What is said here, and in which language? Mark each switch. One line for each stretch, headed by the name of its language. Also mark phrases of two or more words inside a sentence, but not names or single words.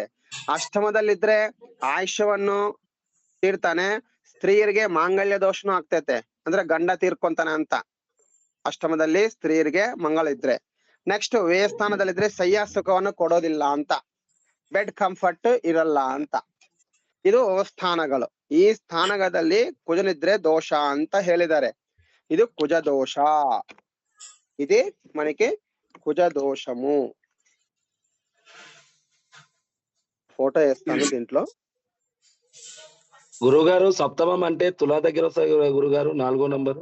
Kannada: ಅಷ್ಟಮದಲ್ಲಿದ್ರೆ ಆಯುಷ್ಯವನ್ನು ತೀರ್ತಾನೆ, ಸ್ತ್ರೀಯರಿಗೆ ಮಾಂಗಲ್ಯ ದೋಷನೂ ಆಗ್ತೈತೆ, ಅಂದ್ರೆ ಗಂಡ ತೀರ್ಕೊಂತಾನೆ ಅಂತ. ಅಷ್ಟಮದಲ್ಲಿ ಸ್ತ್ರೀಯರಿಗೆ ಮಂಗಳ ಇದ್ರೆ. ನೆಕ್ಸ್ಟ್ ವ್ಯಯಸ್ಥಾನದಲ್ಲಿದ್ರೆ ಶಯ್ಯ ಸುಖವನ್ನು ಕೊಡೋದಿಲ್ಲ ಅಂತ,
English: bed comfort
Kannada: ಇರಲ್ಲ ಅಂತ. ಇದು ಸ್ಥಾನಗಳು. ಈ ಸ್ಥಾನದಲ್ಲಿ ಕುಜನಿದ್ರೆ ದೋಷ ಅಂತ ಹೇಳಿದ್ದಾರೆ.
Telugu: ఇది కుజ దోష, ఇది మనకి కుజ దోషము. ఫోటో వేస్తాను దీంట్లో. గురుగారు సప్తమం అంటే తులా దగ్గర వస్తాయి గురుగారు, 4వ నంబరు.